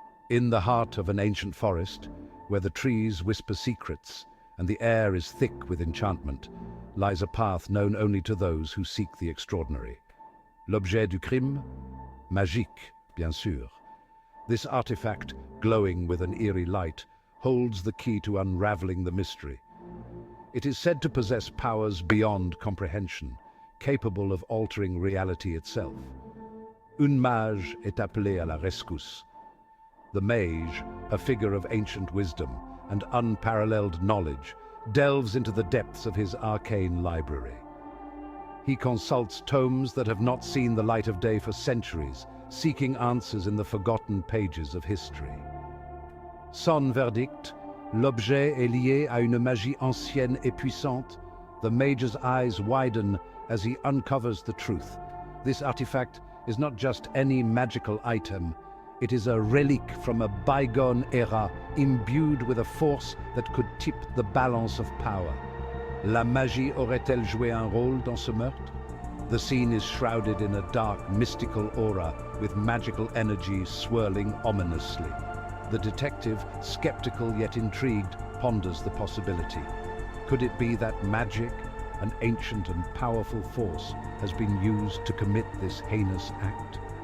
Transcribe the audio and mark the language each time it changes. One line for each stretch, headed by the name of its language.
English: In the heart of an ancient forest, where the trees whisper secrets and the air is thick with enchantment, lies a path known only to those who seek the extraordinary.
French: L'objet du crime? Magique, bien sûr.
English: This artifact, glowing with an eerie light, holds the key to unraveling the mystery. It is said to possess powers beyond comprehension, capable of altering reality itself.
French: Un mage est appelé à la rescousse.
English: The mage, a figure of ancient wisdom and unparalleled knowledge, delves into the depths of his arcane library. He consults tomes that have not seen the light of day for centuries, seeking answers in the forgotten pages of history.
French: Son verdict, l'objet est lié à une magie ancienne et puissante.
English: The mage's eyes widen as he uncovers the truth. This artifact is not just any magical item. It is a relic from a bygone era, imbued with a force that could tip the balance of power.
French: La magie aurait-elle joué un rôle dans ce meurtre?
English: The scene is shrouded in a dark, mystical aura, with magical energy swirling ominously. The detective, skeptical yet intrigued, ponders the possibility. Could it be that magic, an ancient and powerful force, has been used to commit this heinous act?